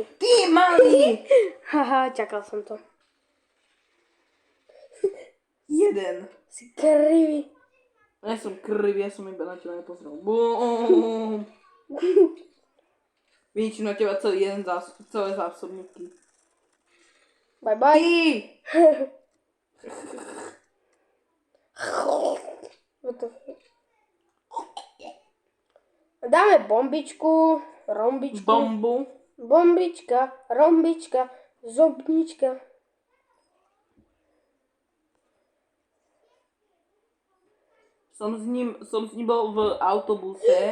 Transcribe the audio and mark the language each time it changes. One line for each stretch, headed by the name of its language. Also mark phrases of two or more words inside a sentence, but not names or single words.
Slovak: Ty malý. Haha, čakal som to. Jeden. Si krivý. Ja som krivý, ja som iba na teba nepozrel. Bum. Vidíš na teba celé zásobníky.
English: Bye bye.
Slovak: Ty!
English: What the fuck?
Slovak: Dáme bombičku, rombičku. Bombu. Bombička, rombička, zobnička. Som s ním bol v autobuse.